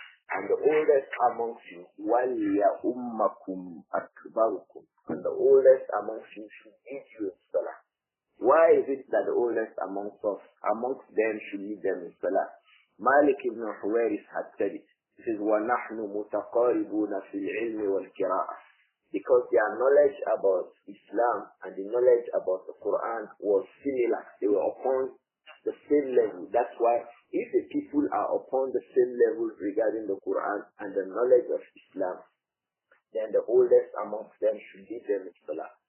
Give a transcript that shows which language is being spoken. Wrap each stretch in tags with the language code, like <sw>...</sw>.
<en>And the oldest amongst you,</en> <ar>وَلْيَأُمَّكُمْ أَكْبَرُكُمْ.</ar> <en>And the oldest amongst you should lead you in salah. Why is it that the oldest amongst us, amongst them, should lead them in salah? Malik ibn Huwairis had said it. He says,</en> <ar>وَنَحْنُ مُتَقَارِبُونَ فِي الْعِلْمِ وَالْقِرَاءَةِ.</ar> <en>Because their knowledge about Islam and the knowledge about the Quran was similar. They were upon the same level. That's why if the people are upon the same level regarding the Quran and the knowledge of Islam, then the oldest amongst them should lead them in salah.</en>